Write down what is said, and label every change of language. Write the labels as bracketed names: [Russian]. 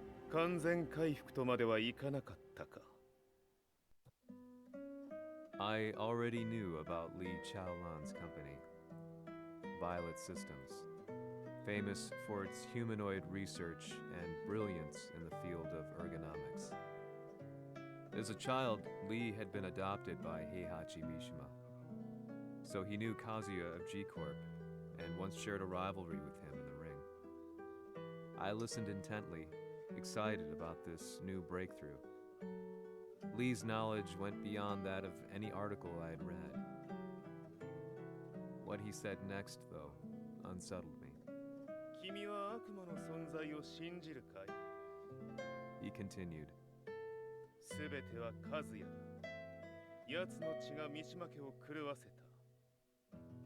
[Japanese] 完全回復とまではいかなかったか。 [English] I already knew about Li Chaolan's company, Violet Systems, famous for its humanoid research and brilliance in the field of ergonomics. As a child, Li had been adopted by Heihachi Mishima, so he knew Kazuya of G-Corp and once shared a rivalry with him in the ring. I listened intently, excited about this new breakthrough. Lee's knowledge went beyond that of any article I had read. What he said next, though, unsettled me. [Japanese] 君は悪魔の存在を信じるかい? [English] He continued. [Japanese] すべてはカズヤだ。奴の血が三島家を狂わせた。